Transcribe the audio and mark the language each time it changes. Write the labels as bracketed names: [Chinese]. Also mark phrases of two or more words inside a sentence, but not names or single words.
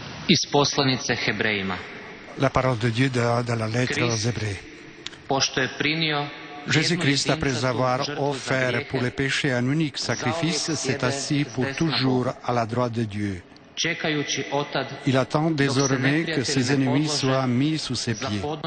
[Croatian] Iz poslanice Hebrejima. [French] La parole de Dieu dans la lettre aux Hébreux. [Croatian] Pošto je prinio [French] Jésus-Christ, après avoir offert pour les péchés un unique sacrifice, s'est assis pour toujours à la droite de Dieu. Il attend désormais que ses ennemis soient mis sous ses pieds.